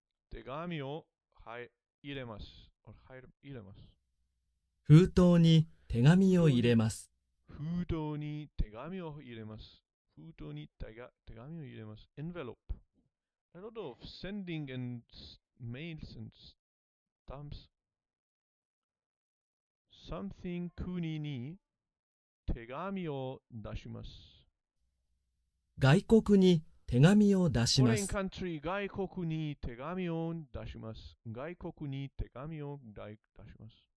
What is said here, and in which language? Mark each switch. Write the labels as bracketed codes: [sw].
[ja] 手紙を、はい、入れます。入れます。封筒に手紙を入れます。封筒に手紙を入れます。封筒に手紙を入れます。 [en] envelope。 A lot of sending and mails and stamps. [ja] something 国に手紙を出します。外国に手紙を出します。 [en] Foreign country [ja] 外国に手紙を出します。外国に手紙を出します。